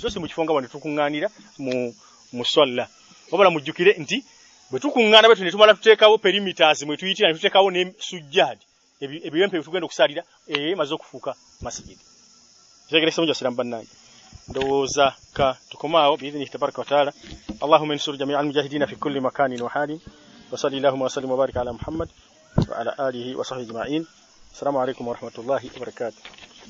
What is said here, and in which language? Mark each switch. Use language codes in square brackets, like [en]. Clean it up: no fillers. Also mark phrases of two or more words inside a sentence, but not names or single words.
[lg] so si mu kifo nga wano tukuŋŋaanira mu swalla wabula mujjukire nti bwe tukuŋŋaana bwetu ne tumala tuteekawo perimeters mwe tuyitira ne tuteekawo ne sujjaadi ebiwempe bye tugenda okusaalira maze okufuuka masjidi kitegerekese mujja siramu bannange ndowooza ka tukomaawo [ar] بإذنه تبارك وتعالى اللهم انصر جماعة المجاهدين في كل مكان وحال وصل اللهم وسلم وبارك على محمد وعلى آله وصحبه أجمعين السلام عليكم ورحمة الله وبركاته